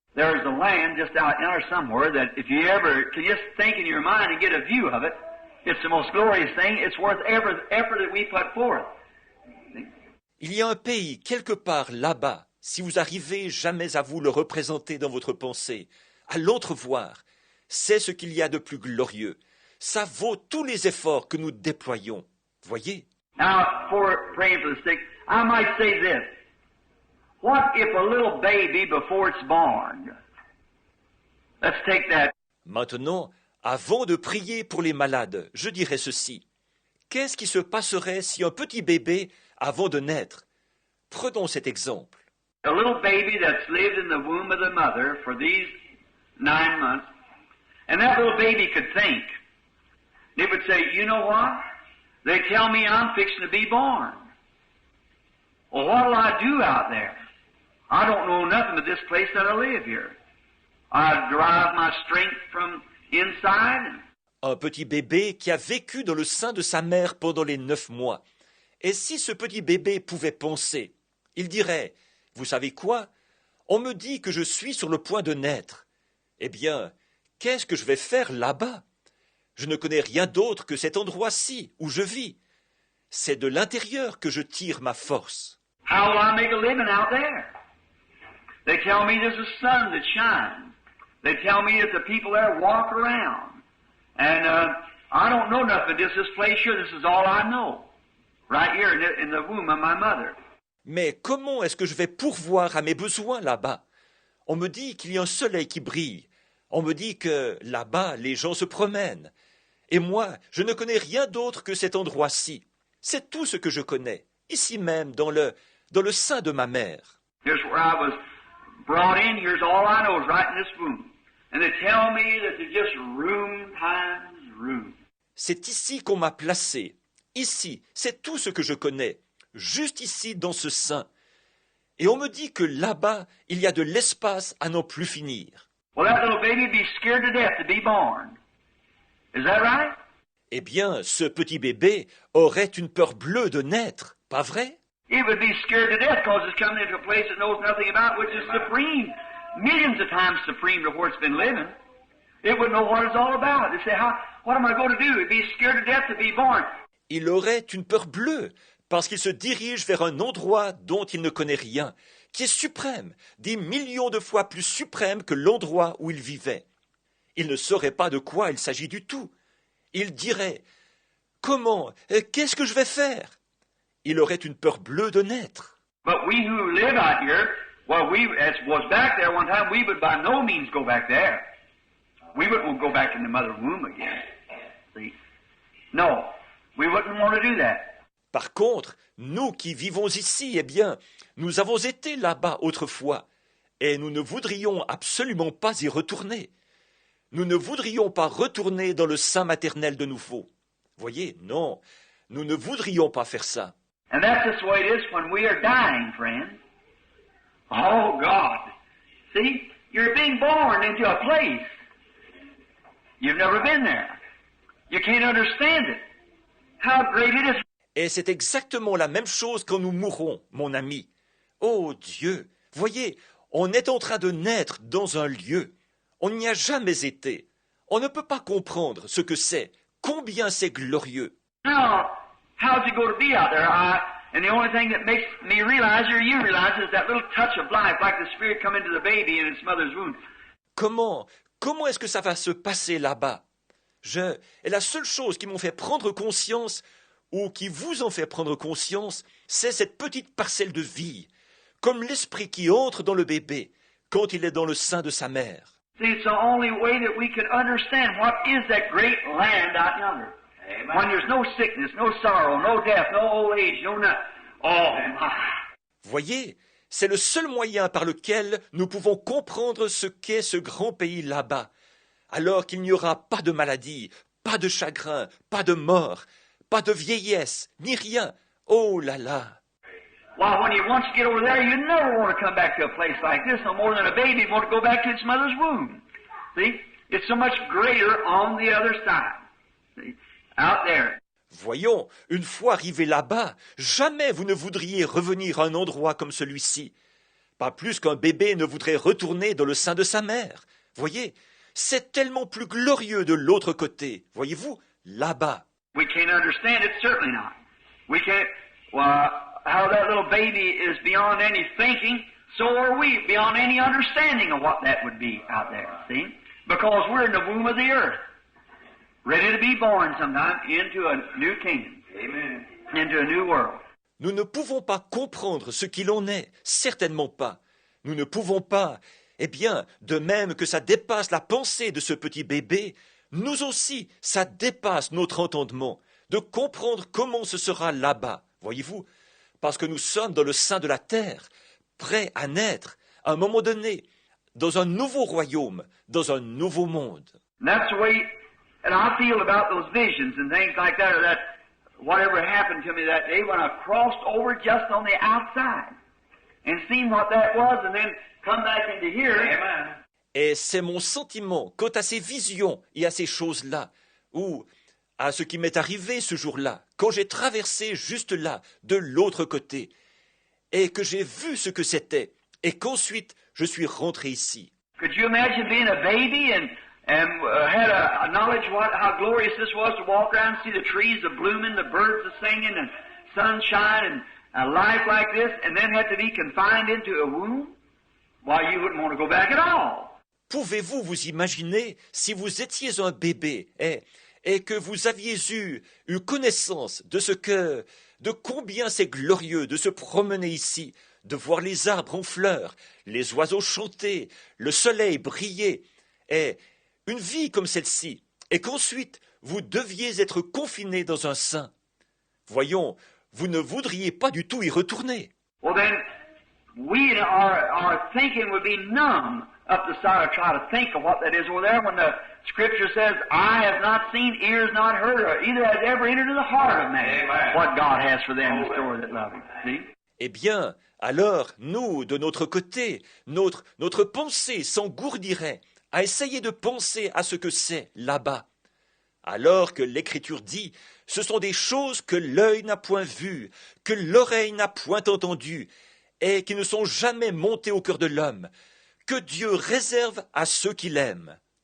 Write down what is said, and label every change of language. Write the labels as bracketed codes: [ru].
[en] There's a land just out there somewhere that if you ever can just think in your mind and get a view of it, it's the most glorious thing. It's worth every effort that we put forth. [fr] Il y a un pays quelque part là-bas, si vous arrivez jamais à vous le représenter dans votre pensée, à l'entrevoir, c'est ce qu'il y a de plus glorieux. Ça vaut tous les efforts que nous déployons. Voyez? [en] Now, for praying for the sick, I might say this. What if a little baby before it's born? Let's take that. [fr] Maintenant, avant de prier pour les malades, je dirais ceci. Qu'est-ce qui se passerait si un petit bébé, avant de naître, prenons cet exemple. [en] A little baby that's lived in the womb of the mother for these 9 months, and that little baby could think. It would say, you know what? They tell me I'm fixing to be born. Well, what'll I do out there? I don't know nothing but this place that I live here. I derive my strength from inside. [fr] Un petit bébé qui a vécu dans le sein de sa mère pendant les 9 mois. Et si ce petit bébé pouvait penser, il dirait, vous savez quoi? On me dit que je suis sur le point de naître. Eh bien, qu'est-ce que je vais faire là-bas? Je ne connais rien d'autre que cet endroit-ci où je vis. C'est de l'intérieur que je tire ma force. [en] How will I make a living out there? They tell me there's a sun that shines. They tell me that the people there walk around. And I don't know nothing. Just this place here, this is all I know. Right here in the womb of my mother. [fr] Mais comment est-ce que je vais pourvoir à mes besoins là-bas? On me dit qu'il y a un soleil qui brille. On me dit que là-bas, les gens se promènent. Et moi, je ne connais rien d'autre que cet endroit-ci. C'est tout ce que je connais, ici même, dans le sein de ma mère. [en] Here's where I was brought in. Here's all I know is right in this womb. And they tell me that there's just room times room. [fr] C'est ici qu'on m'a placé. Ici, c'est tout ce que je connais. Juste ici, dans ce sein. Et on me dit que là-bas, il y a de l'espace à n'en plus finir. [en] Well, that little baby would be scared to death to be born. Is that right? [fr] Eh bien, ce petit bébé aurait une peur bleue de naître, pas vrai? [en] It would be scared to death because it's coming into a place it knows nothing about, which is supreme. Millions of times supreme to where it's been living. It wouldn't know what it's all about. They say, what am I going to do? It'd be scared to death to be born. [fr] Il aurait une peur bleue, parce qu'il se dirige vers un endroit dont il ne connaît rien, qui est suprême, des millions de fois plus suprême que l'endroit où il vivait. Il ne saurait pas de quoi il s'agit du tout. Il dirait « Comment? Qu'est-ce que je vais faire ?» Il aurait une peur bleue de naître. [en] But we who live out here, well, we, as was back there one time, we would by no means go back there. We wouldn't go back in the mother womb again. See? No, we wouldn't want to do that. [fr] Par contre, nous qui vivons ici, eh bien, nous avons été là-bas autrefois, et nous ne voudrions absolument pas y retourner. Nous ne voudrions pas retourner dans le sein maternel de nouveau. Voyez, non, nous ne voudrions pas faire ça. [en] And that's just the way it is when we are dying, friends. Oh, God. See, you're being born into a place. You've never been there. You can't understand it. How great it is. [fr] Et c'est exactement la même chose quand nous mourrons, mon ami. Oh Dieu, voyez, on est en train de naître dans un lieu. On n'y a jamais été. On ne peut pas comprendre ce que c'est, combien c'est glorieux. [en] Now, how's it going to be out there? And the only thing that makes me realize, or you realize, is that little touch of life, like the Spirit come into the baby in its mother's womb. [fr] comment est-ce que ça va se passer là-bas? Et la seule chose qui m'ont fait prendre conscience, ou qui vous en fait prendre conscience, c'est cette petite parcelle de vie, comme l'esprit qui entre dans le bébé quand il est dans le sein de sa mère. [en] See, it's the only way that we can understand what is that great land out yonder. Amen. When there's no sickness, no sorrow, no death, no old age, no nothing. Oh, my. [fr] Voyez, c'est le seul moyen par lequel nous pouvons comprendre ce qu'est ce grand pays là-bas, alors qu'il n'y aura pas de maladie, pas de chagrin, pas de mort, pas de vieillesse, ni rien. Oh là là! [en] Well, when you once get over there, you never want to come back to a place like this no more than a baby want to go back to its mother's womb. See? It's so much greater on the other side. See? Out there. [fr] Voyons, une fois arrivé là-bas, jamais vous ne voudriez revenir à un endroit comme celui-ci. Pas plus qu'un bébé ne voudrait retourner dans le sein de sa mère. Voyez, c'est tellement plus glorieux de l'autre côté. Voyez-vous, là-bas. [en] We can't understand it, certainly not. We can't, well, how that little baby is beyond any thinking, so are we beyond any understanding of what that would be out there, see? Because we're in the womb of the earth, ready to be born sometime into a new kingdom. Amen. Into a new world. [fr] Nous ne pouvons pas comprendre ce qu'il en est, certainement pas. Nous ne pouvons pas, eh bien, de même que ça dépasse la pensée de ce petit bébé, nous aussi, ça dépasse notre entendement, de comprendre comment ce sera là-bas, voyez-vous, parce que nous sommes dans le sein de la terre, prêts à naître, à un moment donné, dans un nouveau royaume, dans un nouveau monde. [en] And that's the way, and I feel about those visions and things like that, or that whatever happened to me that day when I crossed over just on the outside and seen what that was and then come back into here. Amen. [fr] Et c'est mon sentiment quant à ces visions et à ces choses-là, ou à ce qui m'est arrivé ce jour-là, quand j'ai traversé juste là, de l'autre côté, et que j'ai vu ce que c'était, et qu'ensuite je suis rentré ici. [en] Could you imagine being a baby and had a knowledge how glorious this was to walk around and see the trees a-blooming, the birds a-singing, and sunshine, and a life like this, and then had to be confined into a womb? Why, you wouldn't want to go back at all. [fr] Pouvez-vous vous imaginer si vous étiez un bébé et que vous aviez eu connaissance de combien c'est glorieux de se promener ici, de voir les arbres en fleurs, les oiseaux chanter, le soleil briller, et une vie comme celle-ci, et qu'ensuite vous deviez être confiné dans un sein. Voyons, vous ne voudriez pas du tout y retourner. [en] Well then, our thinking would be numb up the side of trying to think of what that is over there when the Scripture says, "Eye have not seen, ears not heard, or either has ever entered into the heart of man Amen. What God has for them in store that love Him." See? [fr] Eh bien, alors, nous, de notre côté, notre pensée s'engourdirait à essayer de penser à ce que c'est là-bas. Alors que l'Écriture dit, ce sont des choses que l'œil n'a point vues, que l'oreille n'a point entendues, et qui ne sont jamais montées au cœur de l'homme, que Dieu réserve à ceux qui l'aiment.